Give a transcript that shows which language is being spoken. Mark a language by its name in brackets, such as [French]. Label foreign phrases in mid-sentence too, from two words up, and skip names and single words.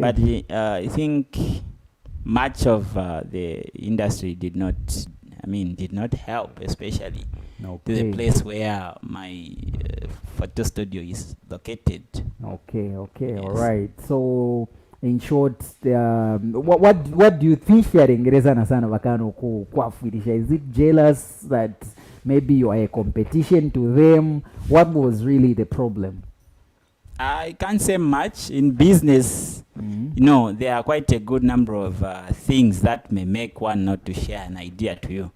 [English] But I think much of the industry did not help, especially to the Okay. place where my photo studio is located. Okay. Okay. Yes. All right. So in short, what do you think Kiingereza na sana vakano kuafirisha? Is it jealous that maybe you are a competition to them? What was really the problem? I can't say much. In business, there are quite a good number of things that may make one not to share an idea to you.